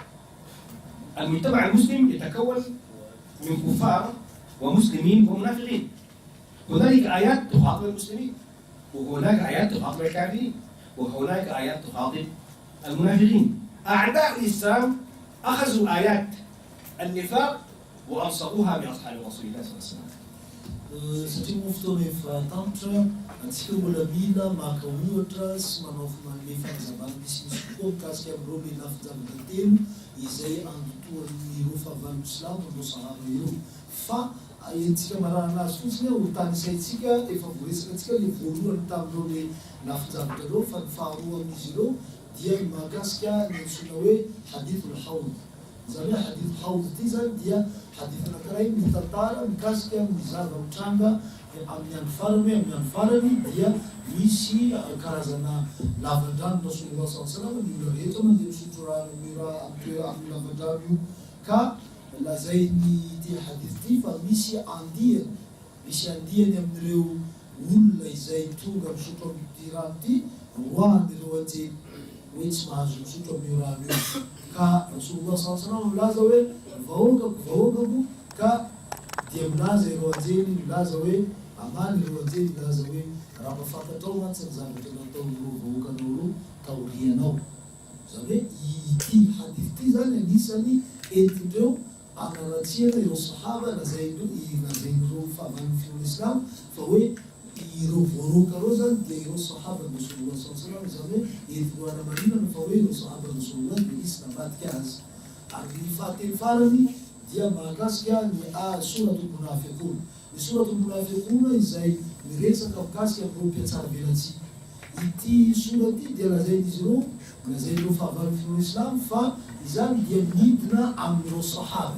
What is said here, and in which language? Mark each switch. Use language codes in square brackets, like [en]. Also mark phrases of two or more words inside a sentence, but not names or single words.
[ar] المجتمع المسلم يتكون من كفار ومسلمين ومنافقين. هنالك آيات تخاطب المسلمين وهناك آيات تخاطب الكافرين وهناك آيات تخاطب المنافقين. أعداء الإسلام أخذوا آيات النفاق وألصقوها بأصحاب رسول الله صلى الله عليه وسلم. [mg] Satria moa fotoana efa tampotra antsika mbola mila maka ohatra sy manao manome fanazavana misimisy kokoa mikasika amin'ireo le lafin-javatra telo izay andotoan'ireo fahavalon'ny Islamo ireo sahaba ireo fa entsika marana azy fotsiny ho tany isaitsika efa voaresaka antsika le voalohany tamin'ireo le lafin-javatra ireo fa ny faharoa amin'izy ireo dia mahakasika ny antsoina hoe [ar] حديث الحوض. [mg] Izany hoe [ar] حديث الحوض [mg] ity zany dia hadith anankiray mitantara mikasika ny zava-mitranga amin'ny andro farany hoe amin'ny andro farany dia misy karazana lavan-drano [ar] رسول الله صلى الله عليه وسلم [mg] ny olona rehetra mandeha misotro rano amin'ny lavan-drano io ka lazainy ity hadith ity fa misy andiany amin'ireo olona izay tonga misotro amin'ity rano ity roan'ireo anjely hoe tsy mahazo misotro amin'io rano io ka [ar] رسول الله صلى الله عليه وسلم [mg] milaza hoe vahoakako ka dia milaza ireo anjely milaza hoe amany ireo anjely milaza hoe raha mahafantatrao mantsy ny zavatra nataon'ireo vahoakanao reo taorianao. Zany hoe ity hadith ity zany anisany entindreo anaratsiana ireo sahaba lazain'ireo fahavalon'ny fiangonana Islam fa hoe ireo voaroka reo zany dia ireo sahaba ny [ar] رسول الله صلى الله عليه وسلم. [mg] Zany hoe entin'ireo anamarinana fa hoe ireo sahaba ny Rasulullah dia isy nambadika azy ary ny fahatelo farany dia mahakasika ny [ar] سورة المنافقون. [mg] Ny [ar] سورة المنافقون [mg] izay miresaka mikasika amin'ireo mpiatsara velatsy. Ity sura ity dia lazain'ireo fahavarotro islam fa izany dia midina amin'ireo sahaba.